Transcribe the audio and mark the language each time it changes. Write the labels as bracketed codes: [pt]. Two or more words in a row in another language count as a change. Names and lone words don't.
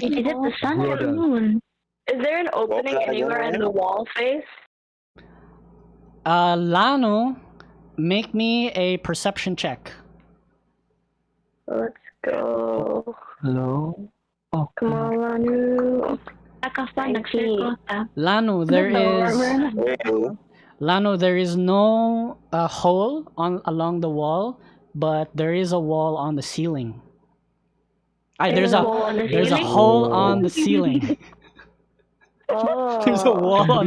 [en] Is it sleep. the sun or the Brother. moon? Is there an opening that again, anywhere in Ryan? the wall face? Lanu, make me a perception check. Let's go. Hello? Oh, Come on, Lanu. Nakafan, 19. nagcircle. Lanu, there is Hey, Lanu, there is no hole along the wall, but there is a wall on the ceiling. There's a hole on the there's a ceiling? hole on the ceiling. Oh. There's a wall on the